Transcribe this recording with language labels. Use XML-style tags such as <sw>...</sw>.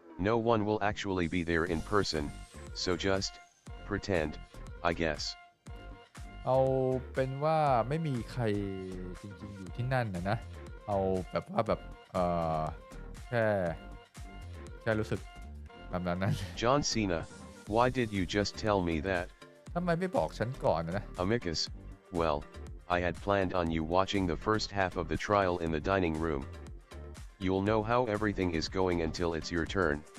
<en>No one will actually be there in person, so just pretend, I guess.</en> <th>เอาเป็นว่าไม่มีใครจริงๆอยู่ที่นั่นนะเอาแบบว่าแบบแค่รู้สึกแบบนั้นนะ</th> <en>John Cena, why did you just tell me that?</en> <th>ทำไมไม่บอกฉันก่อนนะ</th> <en>Amicus, well, I had planned on you watching the first half of the trial in the dining room. You'll know how everything is going until it's your turn.</en>